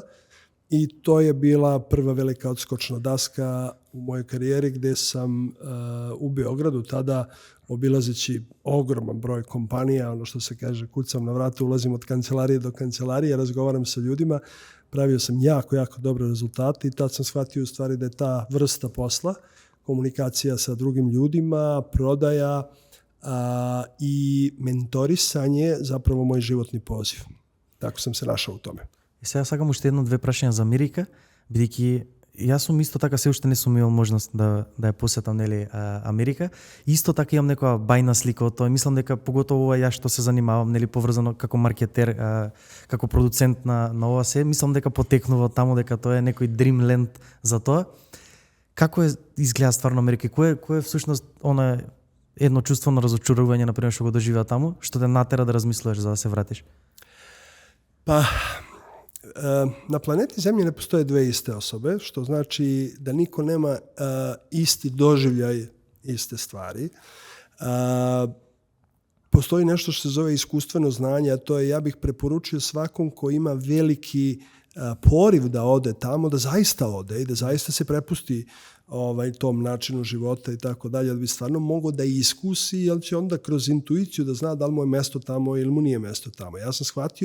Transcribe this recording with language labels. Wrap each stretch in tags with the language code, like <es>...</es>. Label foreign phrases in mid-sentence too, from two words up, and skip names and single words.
<sr>I to je bila prva velika odskočna daska u mojoj karijeri gdje sam u Beogradu tada obilazeći ogroman broj kompanija, ono što se kaže kucam na vrata, ulazim od kancelarije do kancelarije, razgovaram sa ljudima, pravio sam jako, jako dobre rezultate i tad sam shvatio u stvari da je ta vrsta posla, komunikacija sa drugim ljudima, prodaja i mentorisanje zapravo moj životni poziv. Tako sam se našao u tome.</sr> <mk>И сега сакам уште едно-две прашања за Америка, бидејќи јас сум исто така се уште не сум имал можност да ја посетам Америка. Исто така имам некоја бајна слика од тоа. Мислам дека поготово јас што се занимавам поврзано како маркетер, како продуцент на ова се, мислам дека потекнува таму, дека тоа е некој dreamland за тоа. Како изгледа стварно Америка? Кој е всушност она едно чувство на разочарување, например, што го доживеа таму, што те натера да размислуваш за да се вратиш?</mk> <sr>Pa, na planeti Zemlji ne postoje 2 iste osobe, što znači da niko nema isti doživljaj iste stvari. Postoji nešto što se zove iskustveno znanje, a to je, ja bih preporučio svakom ko ima veliki poriv da ode tamo, da zaista ode i da zaista se prepusti tom načinu života i tako dalje, da bi stvarno mogao da iskusi, jer će onda kroz intuiciju da zna da li mu je mesto tamo ili mu nije mesto tamo.</sr>